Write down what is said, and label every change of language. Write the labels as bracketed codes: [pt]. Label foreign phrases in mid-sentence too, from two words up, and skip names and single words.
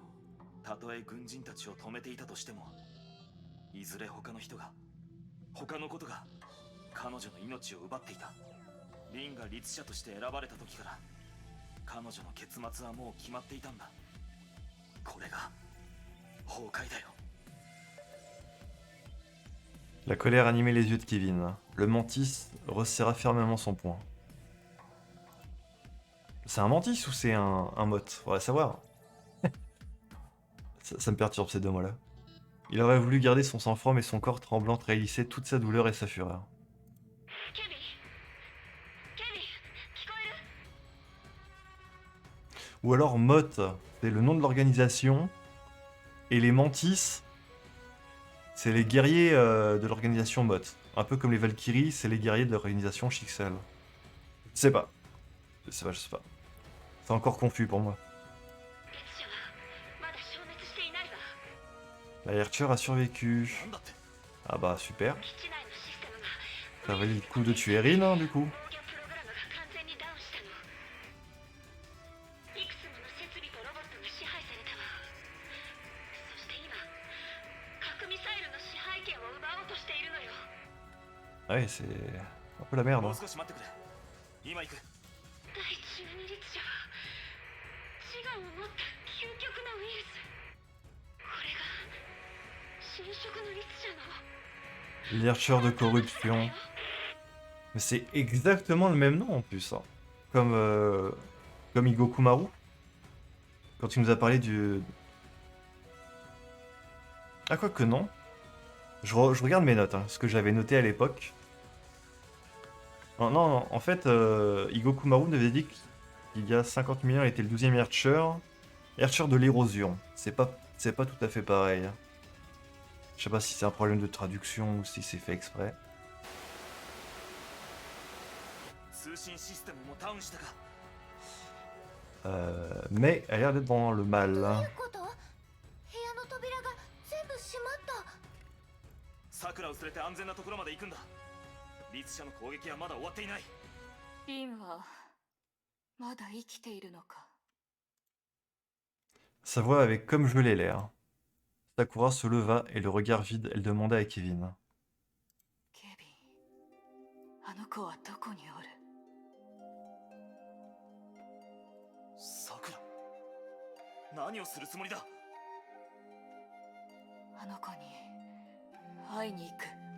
[ja] たとえ軍人たちを止めていたとしても、いずれ他の人が他のことが彼女の命を奪っていた。リンが律者として選ばれた時から彼女の結末はもう決まっていたんだ。これが崩壊だよ。 [fr] La colère animait les yeux de Kevin. Le mantis resserra fermement son poing. C'est un mantis ou c'est un mot? Faudrait savoir. Ça me perturbe ces deux mots-là. Il aurait voulu garder son sang-froid, mais son corps tremblant trahissait toute sa douleur et sa fureur. [ja] ケビン、ケビン、聞こえる？ [fr] Ou alors Mot, c'est le nom de l'organisation. Et les mantis, c'est les guerriers de l'organisation Mot. Un peu comme les Valkyries, c'est les guerriers de l'organisation Chixel. Je sais pas. Je sais pas. C'est encore confus pour moi. [ja] 律者はまだ消滅していないわ。 [fr] La Archer a survécu. [ja] なんだって？ [fr] Ah bah super. [ja] 基地内のシステムが [fr] Ça valait le coup de tuer Erin, hein, du coup. [ja] 防御プログラムが完全にダウンしたの。いくつもの設備とロボットが支配されたわ。そして今、核ミサイルの支配権を奪おうとしているのよ。 [fr] Ouais, c'est un peu la merde. [ja] もう [fr] Hein. [ja] 少し待ってくれ。今行く。第12律者は自我を持った究極のウイルス。これが侵食の律者の [fr] L'Archer de corruption. Mais c'est exactement le même nom en plus. Hein. Comme Igokumaru. Quand tu nous as parlé du... Ah quoi que non. Je regarde mes notes, hein, ce que j'avais noté à l'époque. Non, en fait, Igokumaru nous avait dit qu'il y a 50 millions, il était le 12e Archer. Archer de l'érosion. C'est pas tout à fait pareil. Hein. Je sais pas si c'est un problème de traduction ou si c'est fait exprès. [ja] 通信システムもダウンしたか。 [fr] Mais elle a l'air d'être dans le mal. [ja] どう [fr] Hein. [ja] いうこと？部屋の扉が全部閉まった。さくらを連れて安全なところまで行くんだ。律者の攻撃はまだ終わっていない。リンはまだ生きているのか。 [fr] Sa voix avait comme gelé l'air. Sakura se leva et le regard vide, elle demanda à Kevin. [ja] ケビン、あの子はどこにおる？さくら、何をするつもりだ？あの子に会いに行く。